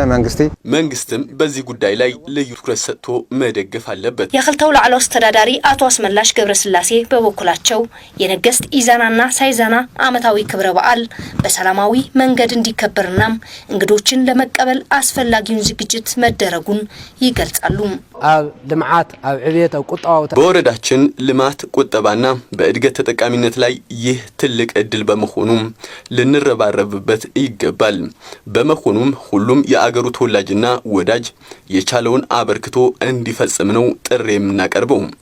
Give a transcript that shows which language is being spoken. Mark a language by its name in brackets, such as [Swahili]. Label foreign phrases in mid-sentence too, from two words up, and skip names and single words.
[Amharic] መንግስትም በዚህ ጉዳይ ላይ ልዩ ትኩረት ሰጥቶ መደገፍ አለበት። የክልተው ላዕሎ አስተዳዳሪ አቶ አስመላሽ ገብረስላሴ በበኩላቸው የነገስት ኢዛናና ሳይዛና ዓመታዊ ክብረ በዓል በሰላማዊ መንገድ እንዲከበርና እንግዶችን ለመቀበል አስፈላጊውን ዝግጅት መደረጉን ይገልጻሉ። [Tigrinya] ኣብ ልምዓት ኣብ ዕብየት ኣብ ቁጠባው [Amharic] በወረዳችን ልማት ቁጠባና በእድገት ተጠቃሚነት ላይ ይህ ትልቅ እድል በመሆኑ ልንረባረብበት ይገባል። በመሆኑም ሁሉም የአገሩ ተወላጅና ወዳጅ የቻለውን አበርክቶ እንዲፈጽም ነው ጥሪ የምናቀርበው።